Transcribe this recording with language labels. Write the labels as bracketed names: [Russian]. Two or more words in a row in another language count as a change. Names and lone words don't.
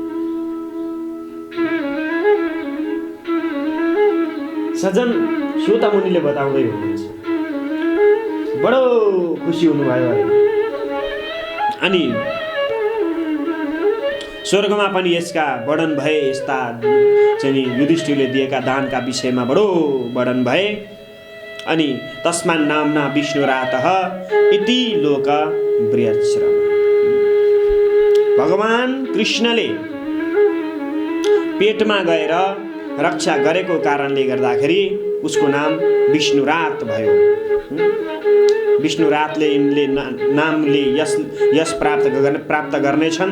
[Nepali] सजन श्रोता मुनिले बताउँदै हुनुहुन्छ, बडो खुसी हुनुभयो अरे। अनि स्वर्गमा पनि यसका वर्णन भए, यस्ता चाहिँ युधिष्ठिरले दिएका दानका विषयमा बडो वर्णन भए। [Sanskrit] अनि तस्मान् नाम्ना विष्णुरातः इति लोक बृहच्छ्रम। [Nepali] भगवान कृष्णले पेटमा गएर रक्षा गरेको कारणले गर्दाखेरि उसको नाम विष्णुरात भयो। विष्णुरातले यिनले नामले यस प्राप्त गर्नेछन्।